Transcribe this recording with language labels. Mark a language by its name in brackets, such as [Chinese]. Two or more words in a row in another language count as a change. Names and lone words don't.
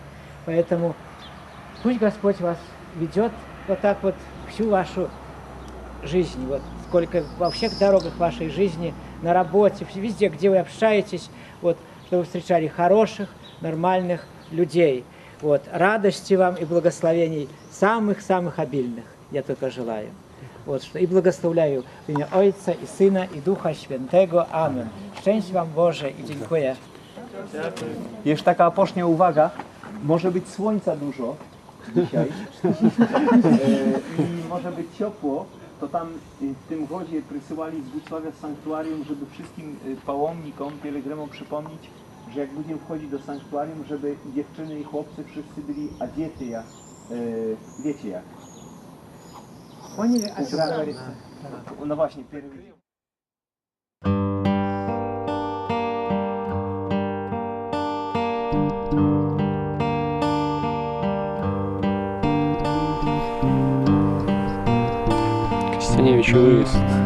[Russian] Поэтому пусть Господь вас ведет вот так вот всю вашу жизнь, вот сколько во всех дорогах вашей жизни, на работе, везде, где вы общаетесь, вот, чтобы вы встречали хороших, нормальных людей. Вот, радости вам и благословений самых-самых обильных я только желаю. Вот, что и благословляю в имя [Polish] Ojca i Syna i Ducha Świętego. Amen. Szczęść wam Boże i dziękuję. Jeszcze taka opocznia uwaga. Może być słońca dużo dzisiaj i może być ciepło, to tam w tym godzie przysyłali z Włocławia z sanktuarium, żeby wszystkim pałomnikom, pielgrzymom przypomnieć, że jak będziemy wchodzić do sanktuarium, żeby dziewczyny i chłopcy wszyscy byli odziety jak, wiecie jak. [Russian] Поняли, о чем говорится? [Polish] No właśnie, pierwszy. [Russian] Костяневич выезд.